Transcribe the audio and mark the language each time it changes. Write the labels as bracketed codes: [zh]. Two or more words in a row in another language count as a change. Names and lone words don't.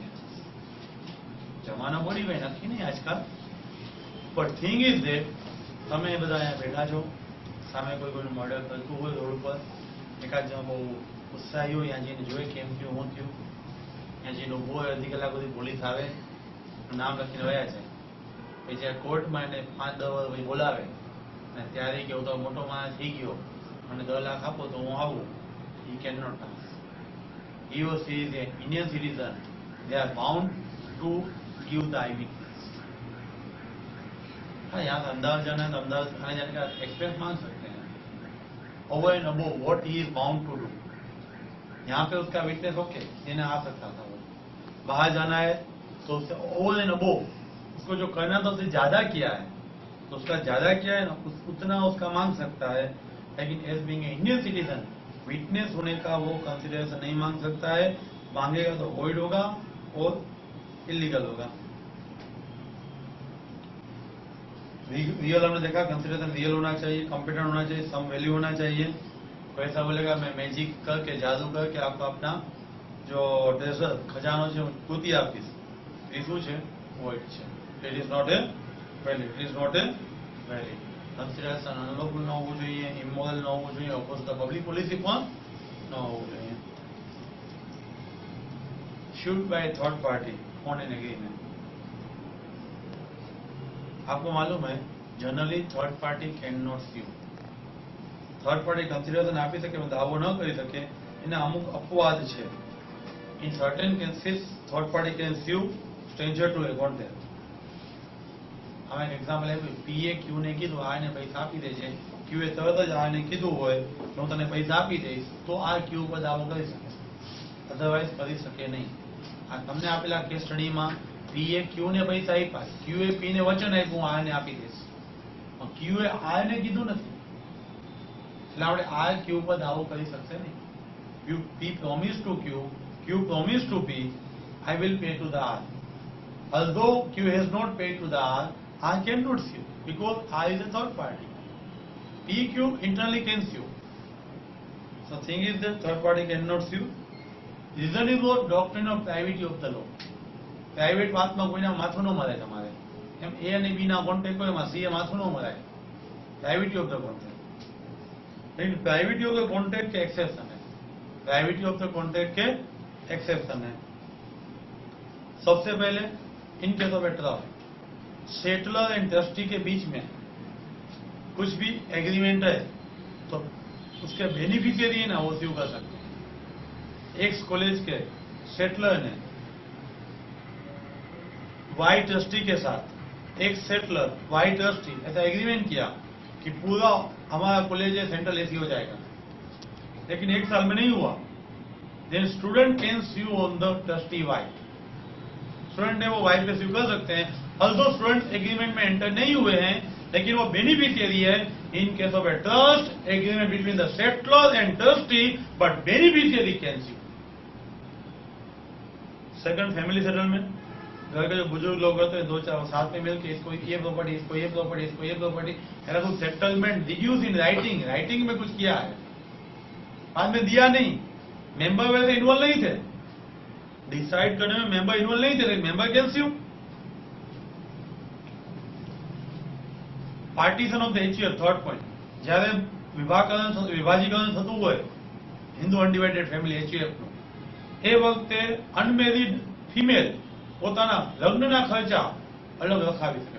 [gu] જમાનો બોલી ભાઈ નક્કી નહીં આજકાલ, [en] But thing is that [gu] તમે બધા અહીંયા બેઠા છો, સામે કોઈ કોઈનું મર્ડર કરતું હોય રોડ ઉપર, એકાદ જણ બહુ ઉત્સાહી હોય, ત્યાં જઈને જોઈ કેમ થયું, શું થયું, ત્યાં જઈને ઉભો હોય, અડધી કલાક સુધી પોલીસ આવે, નામ લખીને વયા છે, પછી જ્યારે કોર્ટમાં એને 5-10 વર્ષ બોલાવે અને ત્યારે કે હું તો મોટો માણસ થઈ ગયો, મને 10 લાખ આપો તો હું આવું, [en] he cannot ask. He or she is an Indian citizen, they are bound to give the eyewitness. [hi] हाँ, यहाँ से अहमदाबाद जाना है तो अहमदाबाद आने जाने का एक्सपेंस मांग सकते हैं, [en] over and above what he is bound to do. [hi] यहाँ पे उसका [en] witness okay [hi] देने आ सकता था, वो बाहर जाना है तो उससे [en] over and above [hi] उसको जो करना था उससे ज्यादा किया है, तो उसका ज्यादा किया है ना, उतना उसका मांग सकता है। लेकिन [en] as being a Indian citizen witness [hi] होने का वो कंसिडरेशन नहीं मांग सकता है, मांगेगा तो वॉइड होगा और इलीगल होगा। रियल हमने देखा, कंसिडरेशन रियल होना चाहिए, कॉम्पिटेंट होना चाहिए, [en] some value [hi] होना चाहिए। कोई ऐसा बोलेगा मैं मैजिक करके जादू करके आपको अपना जो ट्रेजर खजानो [gu] છે ગોતી આપીશ, એ શું છે? વોઇડ છે. [en] It is not a valid, it is not a valid. consideration unlawful [gu] ન હોવું જોઈએ, ઇમોરલ ન હોવું જોઈએ, [en] oppose the public policy [gu] પણ ન હોવું જોઈએ. [en] Sued by a third party on an agreement. [hi] आपको मालूम है [en] generally third party can not sue. third party consideration [gu] આપી શકે પણ દાવો ન કરી શકે, એના અમુક અપવાદ છે. [en] In certain cases third party can sue stranger to a contract. [gu] હવે એક એક્ઝામ્પલ આપ્યું, પીએ ક્યુ ને કીધું આ ને પૈસા આપી દેજે, ક્યુ એ તરત જ આને કીધું હોય કે હું તને પૈસા આપી દઈશ, તો આ ક્યુ પર દાવો કરી શકે, અધરવાઇઝ કરી શકે નહીં. આ તમને આપેલા [en] case studyમાં [gu] પીએ ક્યુ ને પૈસા આપ્યા, ક્યુ એ પી ને વચન આપ્યું આને આપી દઈશ, ક્યુ એ આર ને કીધું નથી, એટલે આપણે આર ક્યુ પર દાવો કરી શકશે નહીં. [en] P promise to Q, Q promised to P, I will pay to the R. Although Q has not paid to the R cannot sue because R is a third party. PQ internally can sue. So thing is that third party cannot sue. Reason is what doctrine of privity of the law. [gu] Private વાતમાં કોઈના માથું ન મરાય તમારે. એમ A અને B ના કોન્ટ્રાક્ટ હોય એમાં C એ માથું ન મરાય. [en] Privity of the contract. [hi] लेकिन [en] privity of the contract [hi] के exception है. [en] Privity of the contract [hi] के एक्सेप्शन है. सबसे पहले [en] in case of a trust, settlor and trustee [hi] के बीच में कुछ भी एग्रीमेंट है तो उसके बेनिफिशियरी है ना वो स्यू कर सकते हैं. एक्स कॉलेज के सेटलर ने वाई ट्रस्टी के साथ, एक सेटलर वाई ट्रस्टी ऐसा एग्रीमेंट किया कि पूरा हमारा कॉलेज [en] central AC [hi] हो जाएगा, लेकिन एक साल में नहीं हुआ. [en] Then student can sue on the trustee Y. [hi] स्टूडेंट ने वो वाई पे स्यू कर सकते हैं, although स्टूडेंट एग्रीमेंट में एंटर नहीं हुए हैं, लेकिन वो बेनिफिशियरी है. [en] In case of a trust agreement between the settlor and trustee, but beneficiary can sue. Second, family settlement. [hi] घर के जो बुजुर्ग लोग होते हैं दो चार साथ में मिलकर इसको ये प्रॉपर्टी, इसको ये प्रॉपर्टी, इसको ये प्रॉपर्टी, ऐसा कुछ [en] settlement deduce in writing, [hi] राइटिंग में कुछ किया है, बाद में दिया नहीं. मेंबर वैसे इन्वॉल्व नहीं थे, डिसाइड करने में मेंबर इन्वॉल्व नहीं थे, [en] member can sue. Partition of the HUF, third point. [gu] જ્યારે વિભાજીકરણ થતું હોય [en] Hindu undivided family [gu] HUF નું, એ વખતે [en] unmarried female [gu] પોતાના લગ્નના ખર્ચા અલગ રખાવી શકે.